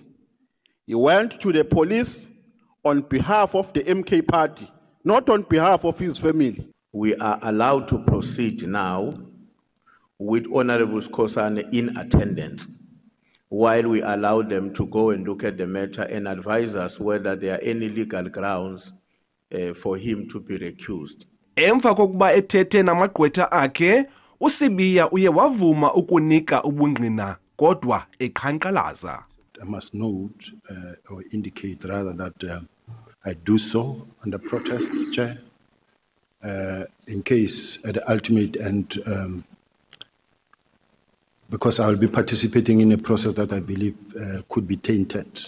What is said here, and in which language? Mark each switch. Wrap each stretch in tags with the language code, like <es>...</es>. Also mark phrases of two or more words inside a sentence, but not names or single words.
<en>He went to the police on behalf of the MK party, not on behalf of his family. We are allowed to proceed now with Honorable Skosana in attendance, while we allow them to go and look at the matter and advise us whether there are any legal grounds for him to be recused.</en> <xh>Emva kokuba ethethe namagqwetha akhe, uSibiya uye wavuma ukunika ubungqina kodwa eqhankqalaza.</xh> <en>I must note or indicate rather that I do so under protest, Chair, in case at the ultimate end, because I will be participating in a process that I believe could be tainted.</en>